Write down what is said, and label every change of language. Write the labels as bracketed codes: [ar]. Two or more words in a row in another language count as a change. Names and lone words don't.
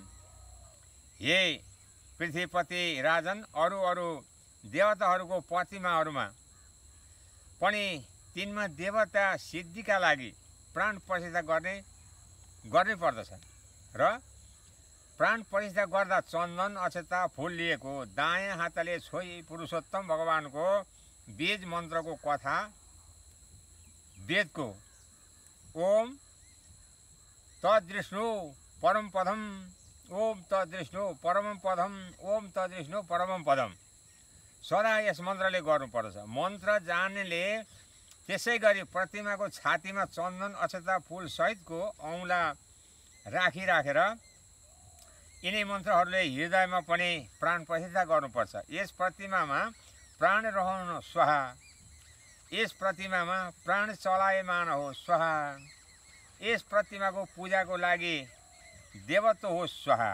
[ne] हे पृथ्वीपति राजन, अरू देवताहरूको प्रतिमाहरूमा पनि तिनमा देवता सिद्धिका लागि प्राण प्रतिष्ठा गर्नै पर्दछ र प्राण प्रतिष्ठा गर्दा चन्दन अक्षता फूल लिएको दायाँ हातले छोई पुरुषोत्तम भगवानको बीज मन्त्रको कथा वेदको [sa] ओम तद्विष्णु परम पदम ओम तद्विष्णु परम पदम [ne] ओम तद्विष्णु परम पदम सदा यस मन्त्रले गर्नुपर्दछ। मन्त्र जान्नेले त्यसै गरी प्रतिमाको छातीमा चन्दन अक्षता फूल सहितको औँला राखेर यिनै मन्त्रहरूले हृदयमा पनि प्राण प्रतिष्ठा गर्नुपर्छ। यस प्रतिमामा प्राण रहन स्वाहा, यस प्रतिमामा प्राण चलायमान हो स्वाहा, यस प्रतिमाको पूजाको लागि देवत्व हो स्वाहा।